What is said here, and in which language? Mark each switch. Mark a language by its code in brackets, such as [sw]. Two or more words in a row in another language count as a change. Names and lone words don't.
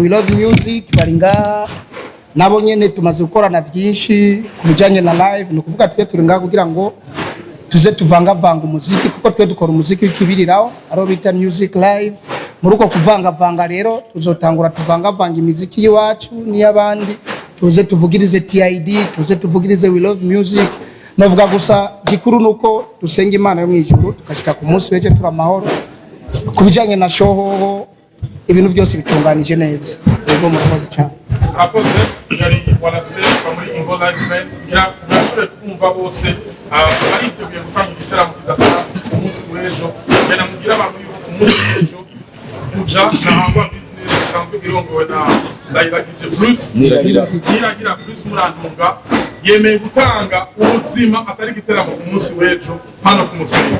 [rn] We Love Music bari ngaha, nabo nyene tumaze gukorana byinshi ku bijyanye na live. Ni kuvuga twe turi ngaha kugira ngo tuze tuvangavanga umuziki, kuko twe dukora umuziki w'ikibiriraho aro bita [en] music live. [rn] Muri uko kuvangavanga rero tuzotangura tuvangavanga imiziki y'iwacu n'iy'abandi, tuze tuvugirize TID, tuze tuvugirize We Love Music. Navuga gusa gikuru nuko dusenga Imana yo mu ijuru tukashika ku munsi w'ejo turi amahoro. Ku bijyanye na show ibintu byose bitunganije neza. Yego murakoze cyane. Murakoze. Yari Walase muri Ingo Live Band, murashobora kumva bose bariteguye gutanga igiteramo kidasanzwe ku munsi w'ejo. Bena mugira abantu yuko ku munsi w'ejo kuja na Ntangwa Business isanzwe irongowe na Niragira Bruce Murantunga yemeye gutanga ubuzima atari igiteramo ku munsi w'ejo hano ku Mutwenga.